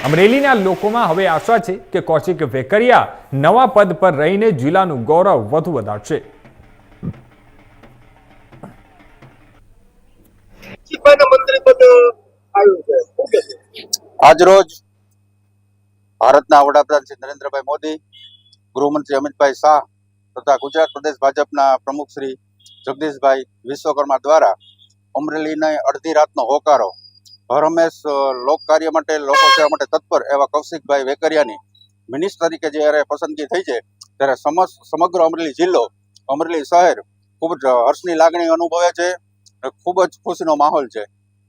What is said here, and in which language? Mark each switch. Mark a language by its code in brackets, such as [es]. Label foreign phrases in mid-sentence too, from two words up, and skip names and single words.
[gu] અમરેલીના લોકોમાં હવે આશા છે કે કૌશિક વેકરિયા નવા પદ પર રહીને જિલ્લાનું ગૌરવ વધુ વધારશે। આજ રોજ ભારતના વડાપ્રધાન શ્રી નરેન્દ્રભાઈ મોદી, ગૃહમંત્રી અમિતભાઈ શાહ તથા ગુજરાત પ્રદેશ ભાજપા પ્રમુખ શ્રી જગદીશભાઈ વિશ્વકર્મા દ્વારા અમરેલી ને અર્ધી રાતનો હોકારો હરહમેશ લોક કાર્ય માટે લોકો સેવા માટે તત્પર એવા કૌશિકભાઈ વેકરિયાની મિનિસ્ટર તરીકે જ્યારે પસંદગી થઈ છે ત્યારે સમગ્ર અમરેલી જિલ્લો, અમરેલી શહેર ખૂબ હર્ષની લાગણી અનુભવે છે, ખૂબ જ ખુશીનો માહોલ છે।